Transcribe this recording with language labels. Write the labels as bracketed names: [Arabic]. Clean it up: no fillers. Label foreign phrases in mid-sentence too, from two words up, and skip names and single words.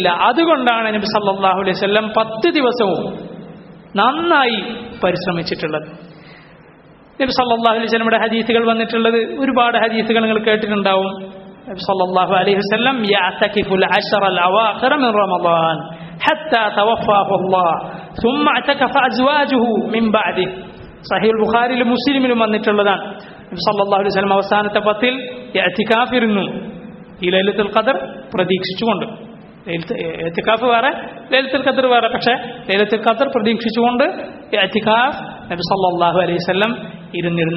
[Malayalam] അതുകൊണ്ടാണ് നബി [Arabic] صلى الله عليه وسلم [Malayalam] 10 ദിവസവും നന്നായി പരിശ്രമിച്ചിട്ടുള്ളത്. നബി [Arabic] صلى الله عليه وسلم [Malayalam] ഹദീസുകൾ വന്നിട്ടുള്ളത്, ഒരുപാട് ഹദീസുകൾ നിങ്ങൾ കേട്ടിട്ടുണ്ടാവും. [Arabic] النبي صلى الله عليه وسلم يعتكف العشر الأواخر من رمضان حتى توفاه الله ثم اعتكف ازواجه من بعده. [Malayalam] സഹീഹുൽ ബുഖാരിയിലും മുസ്ലിമിലും വന്നിട്ടുള്ളതാണ്. നബി [Arabic] صلى الله عليه وسلم [Malayalam] അവസാനത്തെ 10-ൽ ഇഅ്തികാഫ് ഇരുന്നു, ഈ ലൈലത്തുൽ ഖദർ പ്രതീക്ഷിച്ചുകൊണ്ട്. ഇഅ്തികാഫ് വേറെ, ലൈലത്തുൽ ഖദർ വേറെ. പക്ഷേ ലൈലത്തുൽ ഖദർ പ്രതീക്ഷിച്ചുകൊണ്ട് ഇഅ്തികാഫ് നബി [Arabic] صلى الله عليه وسلم [Malayalam] ഇരുന്നിരുന്നു.